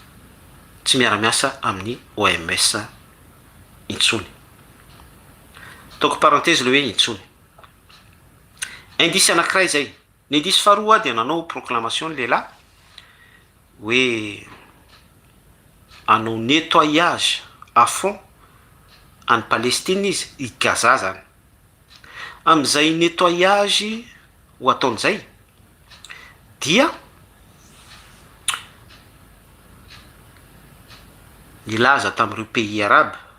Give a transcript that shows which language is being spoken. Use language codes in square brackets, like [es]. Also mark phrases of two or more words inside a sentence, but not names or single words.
[mg] tsy miara-miasa amin'ny OMS intsony ataoko parenthèse le hoe intsony indisy anankiray zay ny indisy faharoa dia nanao proclamation ny lehilahy hoe anao [fr] nettoyage à fond [mg] any Palestine izy i Gaza zany am'izay nettoyage ho ataon'izay dia nilaza tamin'ireo [fr] pays arabe